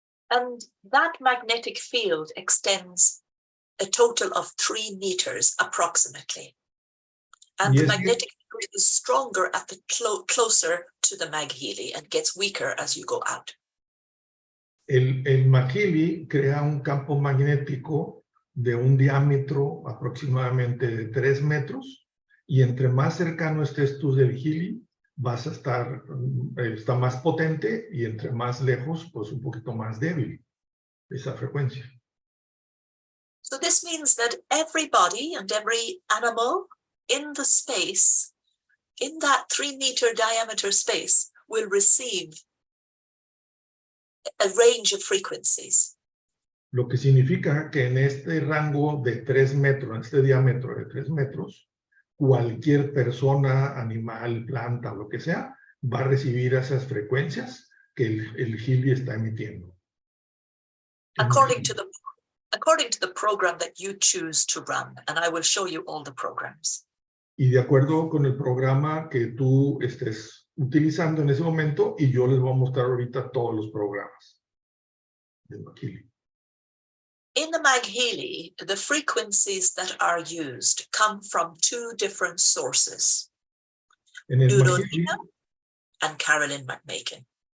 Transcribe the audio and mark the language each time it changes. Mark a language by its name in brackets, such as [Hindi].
[English] And that magnetic field extends a total of 3 meters approximately. And the magnetic field is stronger at the closer to the MagHealy and gets weaker as you go out. [Spanish] El MagHealy crea un campo magnético de un diámetro aproximadamente de 3 metros y entre más cercano estés tú del Healy, vas a está más potente y entre más lejos, pues un poquito más débil esa frecuencia. [English] So this means that every body and every animal in the space, in that 3-meter diameter space, will receive a range of frequencies. [Spanish] Lo que significa que en este rango de 3 metros, en este diámetro de 3 metros, cualquier persona, animal, planta, lo que sea, va a recibir esas frecuencias que el Healy está emitiendo. [English] According to the program that you choose to run, and I will show you all the programs. [Spanish] Y de acuerdo con el programa que tú estés utilizando en ese momento, y yo les voy a mostrar ahorita todos los programas de MagHealy. [English] In the MagHealy, the frequencies that are used come from 2 different sources, Nina and Carolyn McMakin.